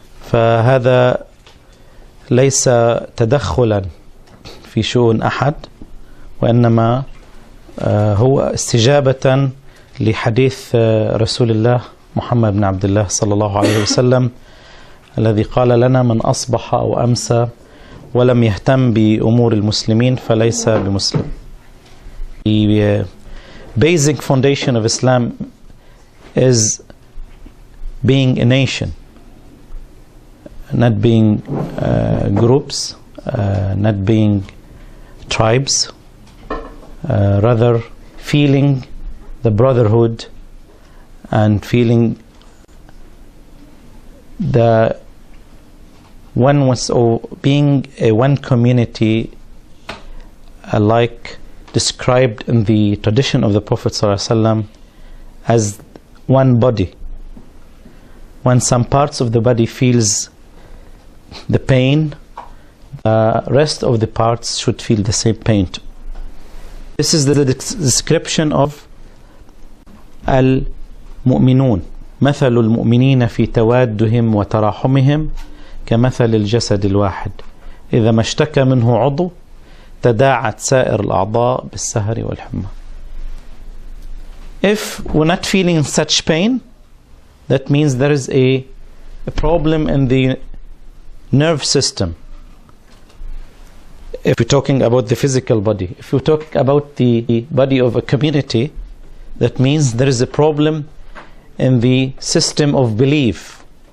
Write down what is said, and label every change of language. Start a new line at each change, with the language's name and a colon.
Arabic: فهذا ليس تدخلا في شؤون أحد، وإنما هو استجابة لحديث رسول الله محمد بن عبد الله صلى الله عليه وسلم الذي قال لنا: من أصبح أو أمسى ولم يهتم بأمور المسلمين فليس بمسلم.
English: The basic foundation of Islam is being a nation, not being groups, not being tribes, rather feeling the brotherhood and feeling the oneness, or being a one community, like described in the tradition of the Prophet ﷺ as one body. When some parts of the body feels the pain, the rest of the parts should feel the same pain. This is the description of المؤمنون.
Arabic: مثل المؤمنين في توادهم وتراحمهم كمثل الجسد الواحد إذا ما اشتكى منه عضو تداعت سائر الأعضاء بالسهر والحمى.
English: If we're not feeling such pain, that means there is a problem in the nerve system. If we're talking about the physical body, if we talk about the body of a community, that means there is a problem in the system of belief.